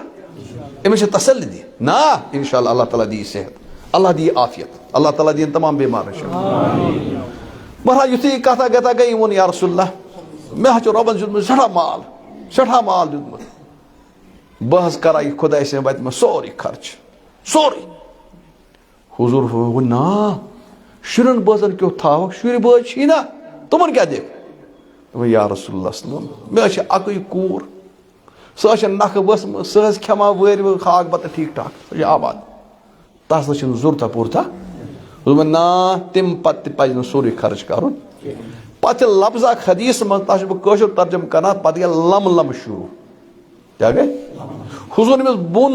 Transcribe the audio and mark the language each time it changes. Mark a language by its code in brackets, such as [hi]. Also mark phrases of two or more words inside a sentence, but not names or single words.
[ks] أمِس چھِ تسلی دِنۍ نا [ar] اِنشاء اللہ [ks] اللہ تعالیٰ دِیہِ صحت اللہ دِیہِ عافیت اللہ تعالیٰ دِیِن تمام بٮ۪مارَن شفا بہرحال یُتھُے یہِ کَتھا کَتھا گٔے یہِ ووٚن [ar] یا رسول اللہ [ks] مےٚ حظ چھُ رۄبَن دیُتمُت سٮ۪ٹھاہ مال دیُتمُت بہٕ حظ کَرا یہِ خۄداے سٕنٛدِ وَتہِ منٛز سورُے خرچہٕ سورُے حضوٗر ووٚن نا شُرٮ۪ن بٲژَن کیُتھ تھاوَکھ شُرۍ بٲژ چھی نا تِمَن کیٛاہ دِکھ دوٚپُن [ar] یا رسول اللہ صلی اللہ علیہ وسلم [ks] مےٚ حظ چھِ اَکٕے کوٗر سہ نکھ ؤسمٕژ سہ کھٮ۪وان وٲرۍ خاک بتہٕ ٹھیٖک ٹھاک سۄ چھِ آباد تس نہ چھنہٕ ضروٗرتھا پوٗرتھا دوٚپُن نا تمہِ پتہٕ تہِ پزِ نہٕ سورُے خرچ کرُن پتہٕ لفظ اکھ حدیث منٛز تتھ چھُس بہٕ کٲشُر ترجمہٕ کران پتہٕ گٔے لم لم شروٗع کیٛاہ گٔے حضوٗر أمِس بۄن